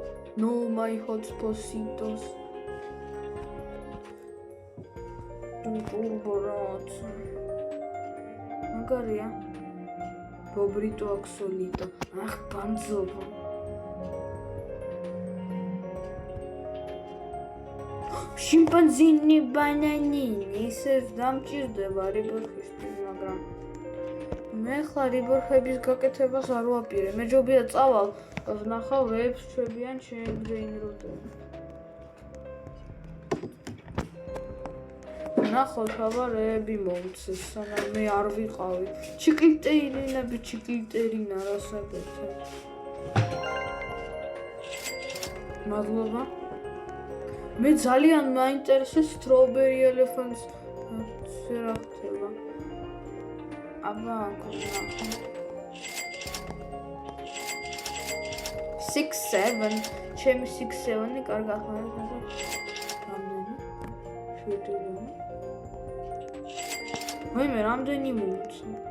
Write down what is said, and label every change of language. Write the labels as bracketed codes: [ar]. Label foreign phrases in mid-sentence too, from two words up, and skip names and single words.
[ka] No my hotspotsitos. Turbo rots. Magaria. Bobrito axolito. Ach, banzovo. Შიმპანზინი ბანანინი ისევ დამჭირდება რიბორხისთვის, მაგრამ მე ხლა რიბორხების გაკეთებას არ ვაპირე. მე ჯობია წავალ, ვნახავ რეებს ჩვენიან ჩემ ბრეინროტები. ნახოთ, აბა რეები მომცეს, სანამ მე არ ვიყავი. ჩიკლიტერინა რასაკეთე. მადლობა. მე ძალიან მაინტერესებს [en] strawberry elephants [ka] რა ხდება. აბა 6-7 ჩემი 6-7-ი კარგად ხარ. რამდენი? 7-ი. მე რამდენი მომცა?